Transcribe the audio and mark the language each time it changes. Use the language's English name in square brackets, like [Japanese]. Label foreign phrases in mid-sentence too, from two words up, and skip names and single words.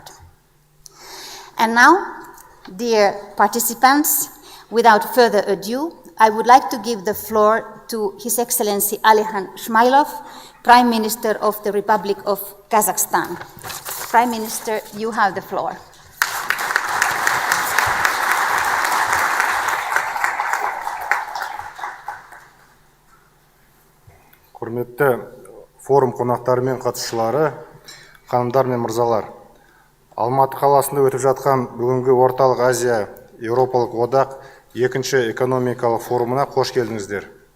[English] And now, dear participants, without further ado, I would like to give the floor to His Excellency Alihan Shmailov, Prime Minister of the Republic of Kazakhstan. Prime Minister, you have the floor. [Kazakh] Құрметті форум қонақтары мен қатысушылары, ханымдар мен мырзалар, Алматы қаласында өтіп жатқан бүгінгі Орталық Азия Еуропалық Одақ екінші экономикалық форумына қош келдіңіздер.